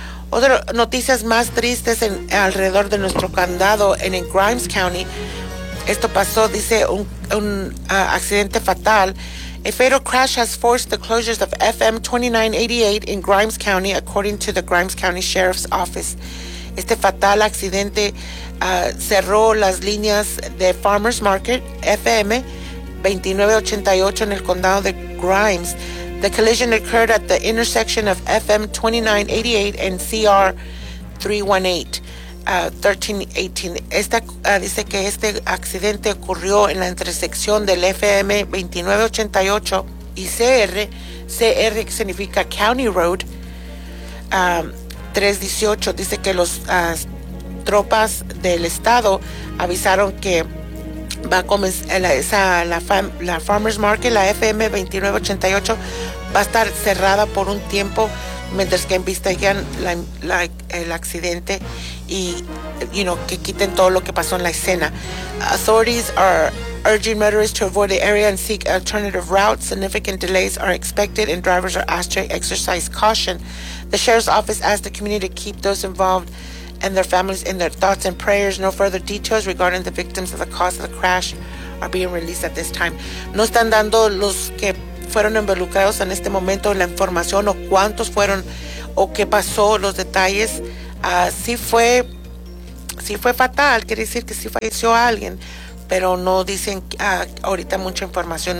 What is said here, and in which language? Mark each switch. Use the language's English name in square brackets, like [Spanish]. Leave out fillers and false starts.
[Spanish] Otras noticias más tristes en alrededor de nuestro condado, en Grimes County. Esto pasó, dice, un accidente fatal. [English] A fatal crash has forced the closures of FM 2988 in Grimes County, according to the Grimes County Sheriff's Office. [Spanish] Este fatal accidente cerró las líneas de Farmers Market, FM 2988, en el condado de Grimes. [English] The collision occurred at the intersection of FM 2988 and CR 318, 1318. [Spanish] Dice que este accidente ocurrió en la intersección del FM 2988 y CR, que significa County Road, 318. Dice que las tropas del estado avisaron que va a comenzar la Farmers Market, la FM 2988, va a estar cerrada por un tiempo mientras que investigan el accidente y, [English] you know, [Spanish] que quiten todo lo que pasó en la escena. [English] Authorities are urging motorists to avoid the area and seek alternative routes. Significant delays are expected and drivers are asked to exercise caution. The sheriff's office asked the community to keep those involved and their families in their thoughts and prayers. No further details regarding the victims of the cause of the crash are being released at this time. [Spanish] No están dando los que fueron involucrados en este momento la información o cuántos fueron o qué pasó, los detalles. Sí fue fatal, quiere decir que sí falleció alguien, pero no dicen ahorita mucha información.